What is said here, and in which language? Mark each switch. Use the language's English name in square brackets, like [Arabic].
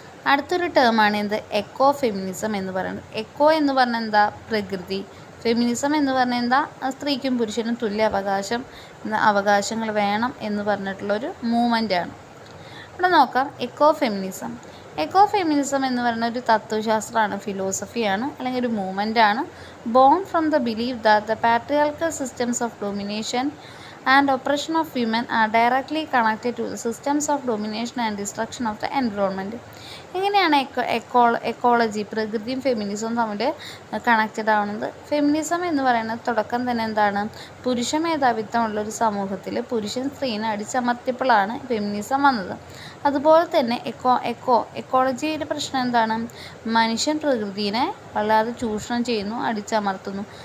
[Malayalam] അടുത്തൊരു ടേമാണ് എന്ത്, echo feminism എന്ന് പറയുന്നത്. എക്കോ എന്ന് പറഞ്ഞാൽ എന്താ, പ്രകൃതി. ഫെമിനിസം എന്ന് പറഞ്ഞാൽ എന്താ, സ്ത്രീക്കും പുരുഷനും തുല്യ അവകാശങ്ങൾ വേണം എന്ന് പറഞ്ഞിട്ടുള്ളൊരു മൂവ്മെൻ്റാണ്. ഇവിടെ നോക്കാം എക്കോ ഫെമിനിസം. എക്കോ ഫെമിനിസം എന്ന് പറയുന്ന ഒരു തത്വശാസ്ത്രമാണ്, ഫിലോസഫിയാണ്, അല്ലെങ്കിൽ ഒരു മൂവ്മെൻ്റാണ്. [English] Born from the believe that the patriarchal systems of domination and oppression of women are directly connected to the systems of domination and destruction of the environment. [Malayalam] എങ്ങനെയാണ് ecology, പ്രകൃതിയും ഫെമിനിസവും തമ്മിൽ connected ആവുന്നത്? Feminism എന്ന് പറയുന്നത് തുടക്കം തന്നെ എന്താണ്, പുരുഷ മേധാവിത്വമുള്ളൊരു സമൂഹത്തിൽ പുരുഷൻ സ്ത്രീനെ അടിച്ചമർത്തിയപ്പോഴാണ് ഫെമിനിസം വന്നത്. അതുപോലെ തന്നെ എക്കോളജിയുടെ പ്രശ്നം എന്താണ്, മനുഷ്യൻ പ്രകൃതിയെ വല്ലാതെ ചൂഷണം ചെയ്യുന്നു, അടിച്ചമർത്തുന്നു.